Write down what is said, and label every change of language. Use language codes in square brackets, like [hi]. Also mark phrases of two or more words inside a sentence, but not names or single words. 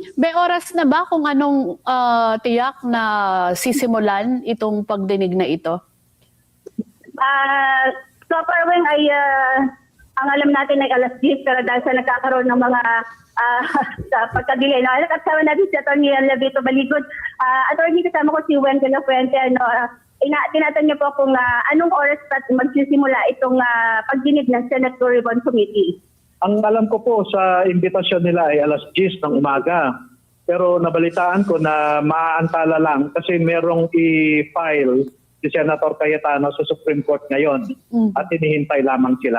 [tl] May oras na ba kung anong tiyak na sisimulan itong pagdinig na ito? [en] So far, [tl] ay ang alam natin ay alas 10 pero dahil sa nagkakaroon ng mga pagka-delay. Kasama natin si Atty. Levito Baligod. Attorney, kasama ko si Wen de la Fuente. Tinatanong niyo po kung anong oras magsisimula itong pagdinig ng Senate Blue Ribbon Committee. Ang alam ko po sa imbitasyon nila ay alas 10 ng umaga. Pero nabalitaan ko na maaantala lang kasi merong i-file si Senator Cayetano sa Supreme Court ngayon at hinihintay lamang sila.